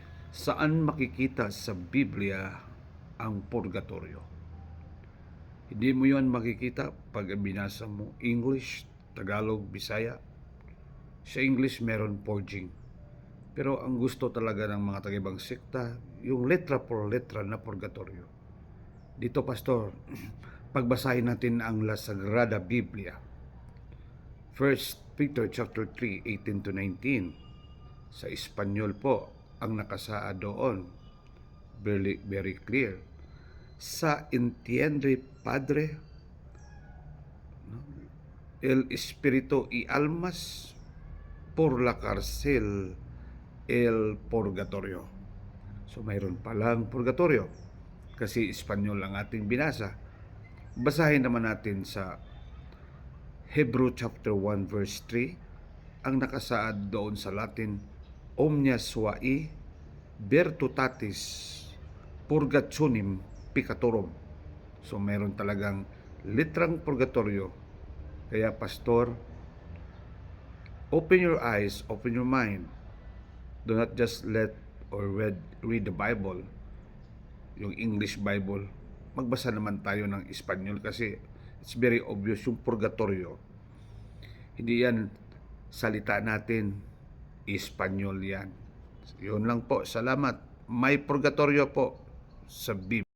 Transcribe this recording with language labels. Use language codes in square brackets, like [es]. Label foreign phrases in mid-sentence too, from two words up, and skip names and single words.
[tl] Saan makikita sa Biblia ang purgatorio? Hindi mo yon makikita pag binasa mo English, Tagalog, Bisaya. Sa English meron purging. Pero ang gusto talaga ng mga taga-ibang sekta, yung [es] letra por letra [tl] na purgatorio. Dito, Pastor, pagbasahin natin ang La Sagrada Biblia. [en] 1 Peter chapter 3, 18 to 19. [tl] Sa Espanyol po, ang nakasaad doon, [en] very clear. [es] Sa entiende Padre, el Espíritu y almas por la cárcel, el purgatorio. [tl] So mayroon palang purgatorio kasi Espanyol ang ating binasa. Basahin naman natin sa Hebrew [en] chapter 1 verse 3, [tl] ang nakasaad doon sa Latin, [la] omnia suae virtutatis purgationem peccatorum. [tl] So meron talagang litrang purgatorio. Kaya pastor, [en] open your eyes, open your mind. Do not just let or read the Bible, yung English Bible. [tl] Magbasa naman tayo ng Espanyol kasi [en] it's very obvious [tl] yung purgatorio. Hindi yan salita natin, Espanyol yan. Yun lang po, salamat. May purgatorio po sa Biblia.